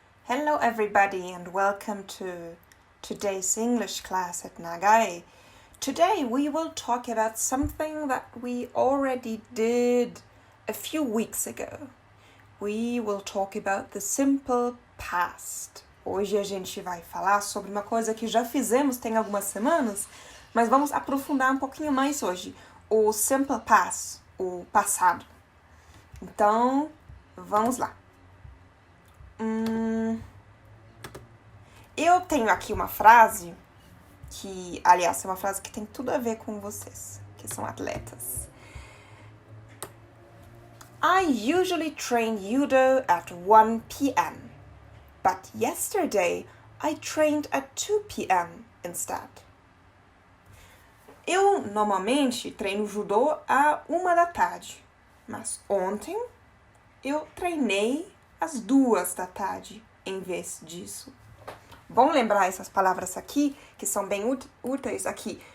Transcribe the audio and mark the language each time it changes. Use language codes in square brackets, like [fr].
[en] Hello everybody and welcome to today's English class at Nagai. Today we will talk about something that we already did a few weeks ago. We will talk about the simple past. [pt] Hoje a gente vai falar sobre uma coisa que já fizemos tem algumas semanas, mas vamos aprofundar um pouquinho mais hoje. O simple past, o passado. Então, vamos lá. Eu tenho aqui uma frase que, aliás, é uma frase que tem tudo a ver com vocês, que são atletas. [en] I usually train judo at 1 p.m. But yesterday I trained at 2 p.m. instead. [pt] Eu normalmente treino judô à 1 da tarde, mas ontem eu treinei às 2 da tarde em vez disso. Bom lembrar essas palavras aqui, que são bem úteis aqui.